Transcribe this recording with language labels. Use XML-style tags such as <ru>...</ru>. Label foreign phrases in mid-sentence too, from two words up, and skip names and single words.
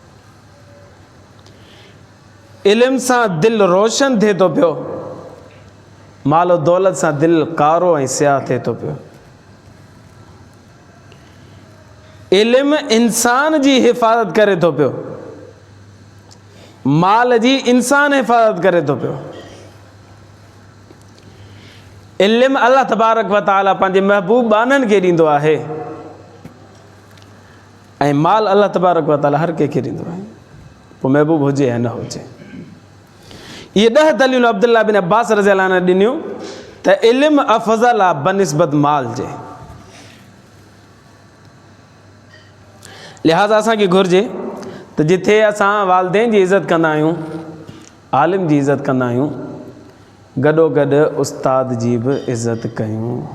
<sd>इल्म सां दिलि रोशन थिए थो पियो, माल दौलत सां दिल कारो ऐं स्याह थिए थो पियो। इल्मु इंसान जी हिफ़ाज़त करे थो पियो, माल जी इंसान हिफ़ाज़त करे थो पियो। इल्मु अल्लाह तबारक व तआला पंहिंजे महबूब बाननि खे ॾींदो आहे ऐं माल अल्लाह तबारक व तआला हर कंहिंखे ॾींदो आहे, पोइ महबूब हुजे या न हुजे। इहे 10 दलीलूं अब्दुल्ला बिन अब्बास रज़ियल्लाहु अन्हु ॾिनियूं त इल्मु अफ़ज़ल आहे बनिस्बत माल जे। लिहाज़ा असांखे घुरिजे त जिथे असां वालिदैन जी इज़त कंदा आहियूं, आलिम जी इज़त कंदा आहियूं, गॾोगॾु उस्ताद जी बि इज़त कयूं।</sd>